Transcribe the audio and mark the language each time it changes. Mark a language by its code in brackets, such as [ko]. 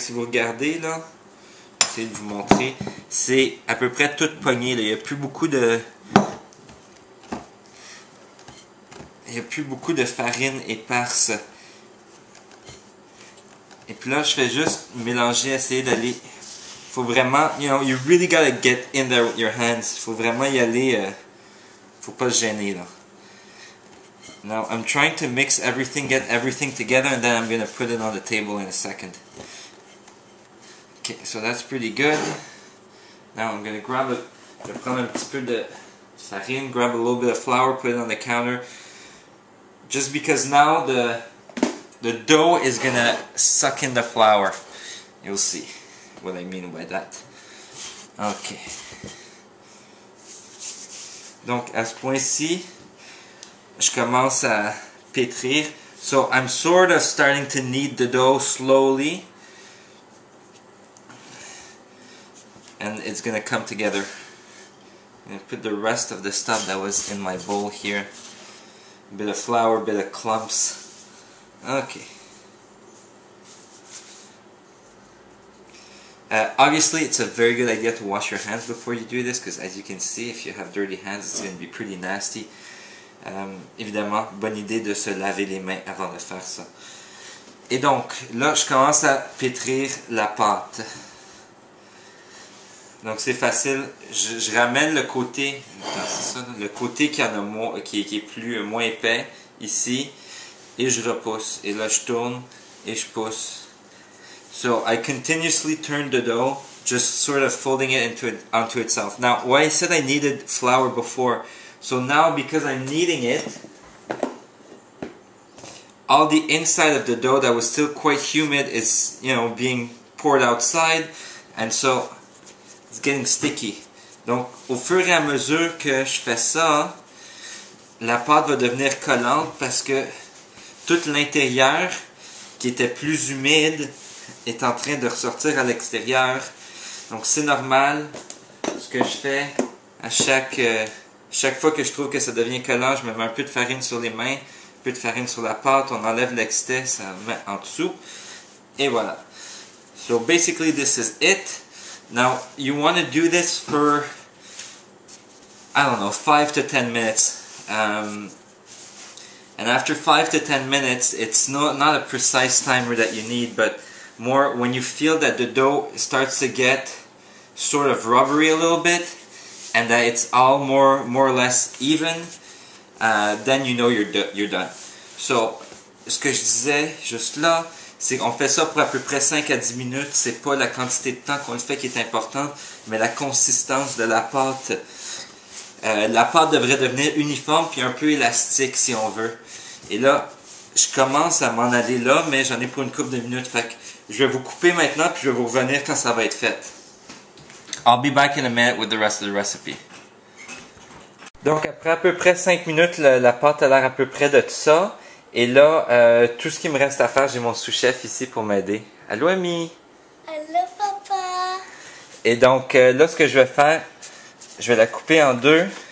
[fr] Si vous regardez, là, j'essaie de vous montrer, c'est à peu près tout pogné. Là. Il n'y a plus beaucoup de farine éparse. Et puis là, je fais juste mélanger, essayer d'aller... Faut vraiment, [en] you really gotta get in there with your hands. [fr] Faut vraiment y aller, faut pas se gêner là. [en] Now I'm trying to mix everything, get everything together, and then I'm gonna put it on the table in a second. Okay, so that's pretty good. Now I'm gonna grab [fr] je vais prendre un petit peu de farine, [en] grab a little bit of flour, put it on the counter. Just because now the dough is gonna suck in the flour. You'll see what I mean by that. Ok. [fr] Donc à ce point-ci, je commence à pétrir. [en] So I'm sort of starting to knead the dough slowly. And it's gonna come together. I'm gonna put the rest of the stuff that was in my bowl here. A bit of flour, a bit of clumps. Okay. Obviously, it's a very good idea to wash your hands before you do this, because as you can see, if you have dirty hands, it's going to be pretty nasty. [fr] Évidemment, bonne idée de se laver les mains avant de faire ça. Et donc, là, je commence à pétrir la pâte. Donc, c'est facile. Je ramène le côté, c'est ça, le côté qui est moins épais, ici, et je repousse. Et là, je tourne et je pousse. [en] So I continuously turn the dough, just sort of folding it onto itself. Now, why I said I needed flour before, so now because I'm kneading it, all the inside of the dough that was still quite humid is, being poured outside, and so it's getting sticky. [fr] Donc, au fur et à mesure que je fais ça, la pâte va devenir collante parce que tout l'intérieur, qui était plus humide, est en train de ressortir à l'extérieur. Donc c'est normal. Ce que je fais à chaque fois que je trouve que ça devient collant, je me mets un peu de farine sur les mains, un peu de farine sur la pâte, on enlève l'excès, ça met en dessous. Et voilà. [en] So basically this is it. Now you want to do this for, I don't know, 5 to 10 minutes. And after 5 to 10 minutes, it's not a precise timer that you need, but more when you feel that the dough starts to get sort of rubbery a little bit and that it's all more or less even, then you know you're done. [fr] So, ce que je disais juste là, c'est qu'on fait ça pour à peu près 5 à 10 minutes. C'est pas la quantité de temps qu'on le fait qui est importante, mais la consistance de la pâte. La pâte devrait devenir uniforme puis un peu élastique si on veut. Et là, je commence à m'en aller là, mais j'en ai pour une couple de minutes. Fait que je vais vous couper maintenant, puis je vais vous revenir quand ça va être fait. [en] I'll be back in a minute with the rest of the recipe. [fr] Donc après à peu près 5 minutes, la pâte a l'air à peu près de tout ça. Et là, tout ce qui me reste à faire, j'ai mon sous-chef ici pour m'aider. Allô, Ami? Allô, papa? Et donc là, ce que je vais faire, je vais la couper en deux.